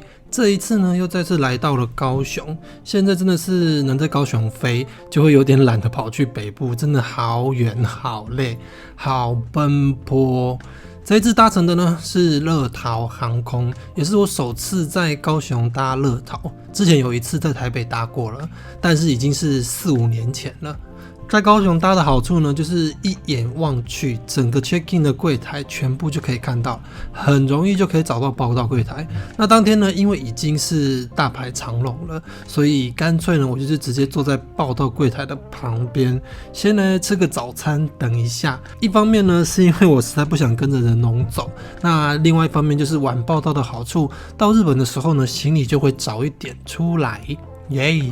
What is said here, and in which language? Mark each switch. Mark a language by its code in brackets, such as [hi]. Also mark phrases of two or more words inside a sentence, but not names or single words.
[zh] 這一次呢，又再次來到了高雄。現在真的是能在高雄飛，就會有點懶得跑去北部，真的好遠、好累、好奔波。這一次搭乘的呢是樂桃航空，也是我首次在高雄搭樂桃。之前有一次在台北搭過了，但是已經是4-5年前了。在高雄搭的好處呢，就是一眼望去，整個 check-in 的櫃台全部就可以看到，很容易就可以找到報到櫃台。那當天呢，因為已經是大排長龍了，所以乾脆呢，我就是直接坐在報到櫃台的旁邊，先來吃個早餐，等一下。一方面呢，是因為我實在不想跟着人龍走；那另外一方面就是晚報到的好處，到日本的時候呢，行李就會早一點出來，耶、yeah！